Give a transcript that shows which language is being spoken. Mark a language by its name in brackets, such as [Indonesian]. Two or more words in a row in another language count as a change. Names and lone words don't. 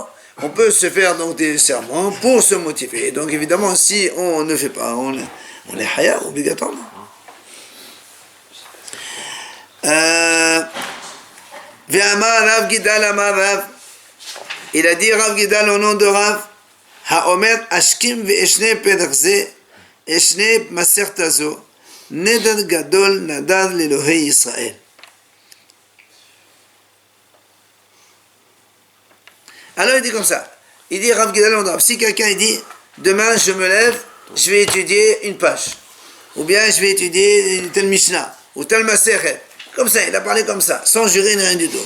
[French] On peut se faire donc des serments pour se motiver. Et donc évidemment, si on ne fait pas, on est haya obligatoirement. [Hebrew] ואמר רב גידל אמר רב. [French] Il a dit Rav Gidal au nom de Rav. [Hebrew] האומר השכים ואשנה פרק זה, אשנה מסכת הזו, נדר גדול נדר לאלוהי ישראל. [French] Alors il dit comme ça, il dit Rav Gidal, si quelqu'un dit, demain je me lève, je vais étudier une page, ou bien je vais étudier tel Mishnah, ou tel Masechet, comme ça, il a parlé comme ça, sans jurer ni rien du tout.